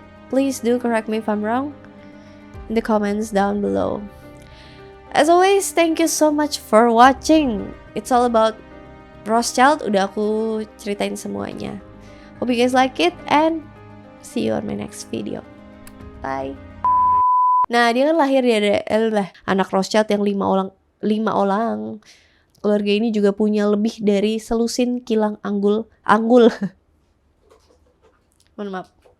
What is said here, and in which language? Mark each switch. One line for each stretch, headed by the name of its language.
English: Please do correct me if I'm wrong in the comments down below. As always, thank you so much for watching. It's all about Rothschild.
Indonesian: Udah aku ceritain semuanya.
English: Hope you guys like it and see you on my next video. Bye.
Indonesian: Nah, dia kan lahir dari anak Rothschild yang 5 orang. Keluarga ini juga punya lebih dari selusin kilang anggul. Mohon maaf.